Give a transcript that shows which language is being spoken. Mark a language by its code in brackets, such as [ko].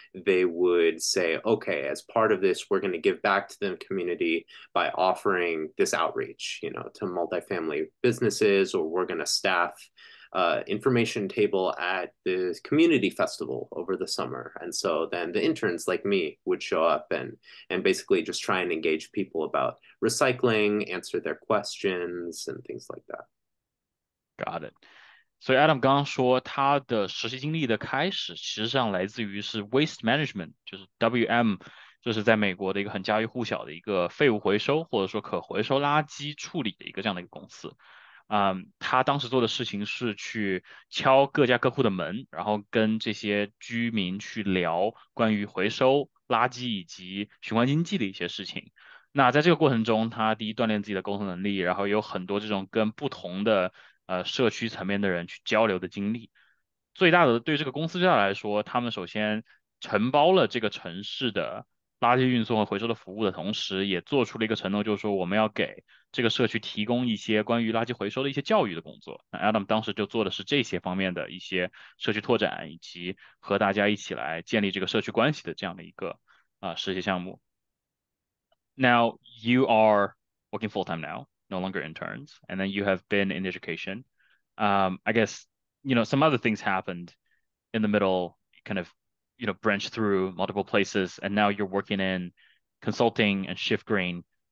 [en] They would say, okay, as part of this, we're going to give back to the community by offering this outreach, to multifamily businesses, or we're going to staff information table at the community festival over the summer. And so then the interns like me would show up and basically just try and engage people about recycling, answer their questions and things like that. Got it. [zh] 所以 Adam 刚刚说他的实习经历的开始，其实上来自于是 waste management，就是 WM，就是在美国的一个很家喻户晓的一个废物回收或者说可回收垃圾处理的一个这样的一个公司。他当时做的事情是去敲各家各户的门，然后跟这些居民去聊关于回收垃圾以及循环经济的一些事情。那在这个过程中，他第一锻炼自己的沟通能力，然后有很多这种跟不同的社区层面的人去交流的经历。最大的对这个公司最大来说，他们首先承包了这个城市的垃圾运送和回收的服务的同时，也做出了一个承诺，就是说我们要给这个社区提供一些关于垃圾回收的一些教育的工作。那 Adam 当时就做的是这些方面的一些社区拓展，以及和大家一起来建立这个社区关系的这样的一个实习项目。 [en] Now you are working full time now, no longer interns, and then you have been in education. I guess some other things happened in the middle, kind of branch through multiple places, and now you're working in consulting and shift green.